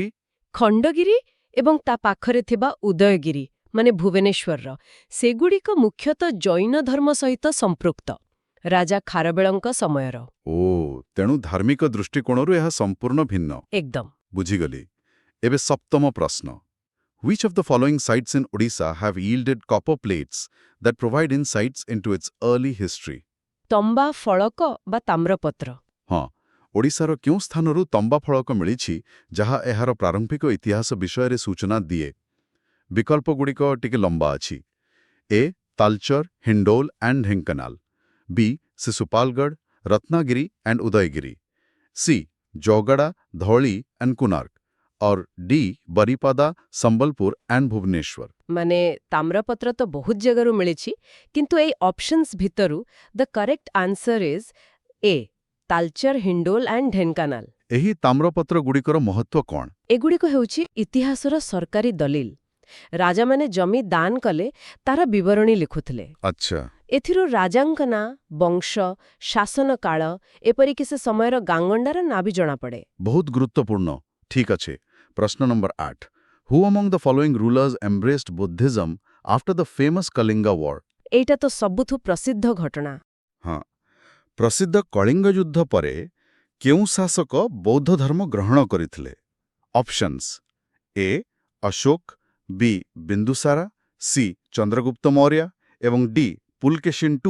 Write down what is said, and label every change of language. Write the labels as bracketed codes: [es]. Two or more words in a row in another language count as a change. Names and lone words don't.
[or] ଖଣ୍ଡଗିରି ଏବଂ ତା ପାଖରେ ଥିବା ଉଦୟଗିରି ମାନେ ଭୁବନେଶ୍ୱରର, ସେଗୁଡ଼ିକ ମୁଖ୍ୟତଃ ଜୈନ ଧର୍ମ ସହିତ ସମ୍ପୃକ୍ତ, ରାଜା ଖାରବେଳଙ୍କ ସମୟର। ତେଣୁ ଧାର୍ମିକ ଦୃଷ୍ଟିକୋଣରୁ ଏହା ସମ୍ପୂର୍ଣ୍ଣ ଭିନ୍ନ। ଏକଦମ। ବୁଝିଗଲି। ଏବେ ସପ୍ତମ ପ୍ରଶ୍ନ। [en] Which of the following sites in Odisha have yielded copper plates that provide insights into its early history? [or] ତମ୍ବା ଫଳକ ବା ତାମ୍ରପତ୍ର। ହଁ, ଓଡ଼ିଶାର କେଉଁ ସ୍ଥାନରୁ ତମ୍ବା ଫଳକ ମିଳିଛି ଯାହା ଏହାର ପ୍ରାରମ୍ଭିକ ଇତିହାସ ବିଷୟରେ ସୂଚନା ଦିଏ? ବିକଳ୍ପଗୁଡ଼ିକ ଟିକେ ଲମ୍ବା ଅଛି। ଏ ତାଲଚର, ହିଣ୍ଡୋଲ ଆଣ୍ଡ ଢେଙ୍କାନାଳ, ବି ଶିଶୁପାଲଗଡ଼, ରତ୍ନାଗିରି ଆଣ୍ଡ ଉଦୟଗିରି, ସି ଜୌଗଡ଼ା, ଧଉଳି ଆଣ୍ଡ କୋଣାର୍କ, [hi] और डी बरीपादा, संबलपुर एंड भुवनेश्वर। [or] ମାନେ ତାମ୍ରପତ୍ର ତ ବହୁତ ଜାଗାରୁ ମିଳିଛି, କିନ୍ତୁ ଏଇ ଅପସନ୍ସ ଭିତରୁ [en] the correct answer is [or] ଏ ତାଲଚର, ହିଣ୍ଡୋଲ ଆଣ୍ଡ ଢେଙ୍କାନାଳ। ଏହି ତାମ୍ରପତ୍ରଗୁଡ଼ିକର ମହତ୍ତ୍ୱ କ'ଣ? ଏଗୁଡ଼ିକ ହେଉଛି ଇତିହାସର ସରକାରୀ ଦଲିଲ। ରାଜାମାନେ ଜମି ଦାନ କଲେ ତାର ବିବରଣୀ ଲେଖୁଥିଲେ। ଆଚ୍ଛା। ଏଥିରୁ ରାଜାଙ୍କ ନାଁ, ବଂଶ, ଶାସନ କାଳ, ଏପରିକି ସେ ସମୟର ଗାଙ୍ଗଣ୍ଡାର ନାଁ ବି ଜଣାପଡ଼େ। ବହୁତ ଗୁରୁତ୍ୱପୂର୍ଣ୍ଣ। ଠିକ୍ ଅଛି। ପ୍ରଶ୍ନ ନମ୍ବର 8। [en] Who among the following rulers embraced Buddhism after the famous Kalinga War? [or] ଏଇଟା ତ ସବୁଠୁ ପ୍ରସିଦ୍ଧ ଘଟଣା। ହଁ, ପ୍ରସିଦ୍ଧ କଳିଙ୍ଗ ଯୁଦ୍ଧ ପରେ କେଉଁ ଶାସକ ବୌଦ୍ଧ ଧର୍ମ ଗ୍ରହଣ କରିଥିଲେ? ଅପସନ୍ସ ଏ ଅଶୋକ, ବି ବିନ୍ଦୁସାରା, ସି ଚନ୍ଦ୍ରଗୁପ୍ତ ମୌର୍ୟ ଏବଂ ଡି ପୁଲକେଶିନ II।